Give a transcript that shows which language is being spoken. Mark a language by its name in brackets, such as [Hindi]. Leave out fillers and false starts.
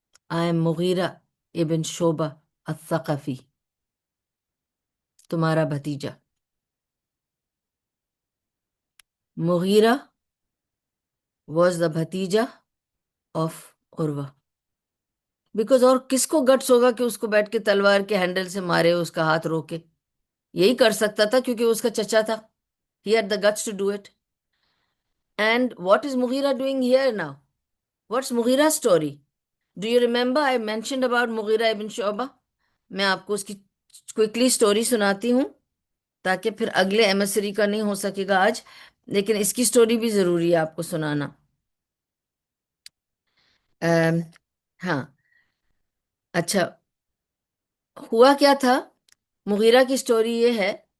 [English] I am Mughira ibn Shoba [Urdu] الثقفی، تمہارا بھتیجا۔ مغیرہ was the بھتیجا of Urwa, because اور کس کو گٹس ہوگا کہ اس کو بیٹھ کے تلوار کے ہینڈل سے مارے، اس کا ہاتھ روکے؟ یہی کر سکتا تھا کیونکہ وہ اس کا چچا تھا۔ [English] He had the guts to do it. And what is Mughira doing here now? What's Mughira's story? Do you remember I mentioned about Mughira ibn Shu'bah? [Urdu] میں آپ کو اس کی کوئکلی سٹوری سناتی ہوں تاکہ پھر اگلے ایمسری کا نہیں ہو سکے گا آج، لیکن اس کی سٹوری بھی ضروری ہے آپ کو سنانا۔ ام، ہاں، اچھا، ہوا کیا تھا؟ مغیرہ کی سٹوری یہ ہے